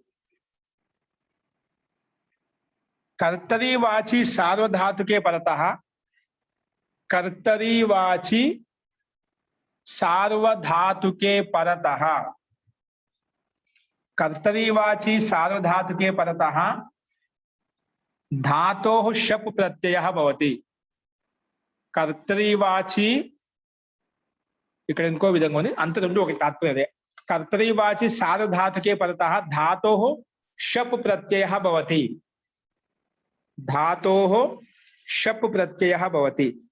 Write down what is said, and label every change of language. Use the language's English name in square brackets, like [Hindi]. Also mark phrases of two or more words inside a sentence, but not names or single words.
[Sanskrit] కర్తరి వాచి సార్వధాతుకే పరతః, కర్తరి వాచి సార్వధాతుకే పరతః, కర్తరి వాచి సార్వధాతుకే పరతః धातोः शप् प्रत्ययः भवति. కర్తరి వాచి [Telugu] ఇక్కడ ఇంకో విధంగా ఉంది, అంత రెండు ఒక తాత్పర్యం అదే. [Sanskrit] కర్తరి వాచి సార్వధాతుకే పరతః ధాతోः షప్ ప్రత్యయः భవతి. ధాతోः షప్ ప్రత్యయः భవతి.